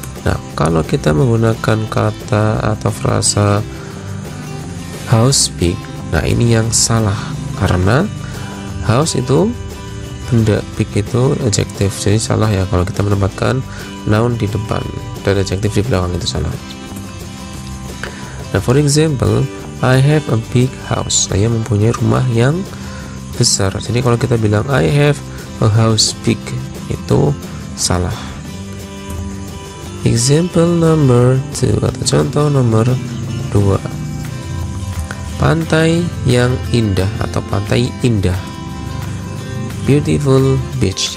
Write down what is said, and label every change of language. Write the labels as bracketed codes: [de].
[id] Nah, kalau kita menggunakan kata atau frasa [en] house big, [id] nah ini yang salah, karena house itu benda, big itu adjektif. Jadi salah ya kalau kita menempatkan noun di depan dan adjektif di belakang, itu salah. [en] Nah, for example, I have a big house. [id] Saya mempunyai rumah yang besar. Jadi kalau kita bilang [en] I have a house big, [id] itu salah. [en] Example number 2 [id] atau contoh nomor 2. Pantai yang indah atau pantai indah. [en] Beautiful beach.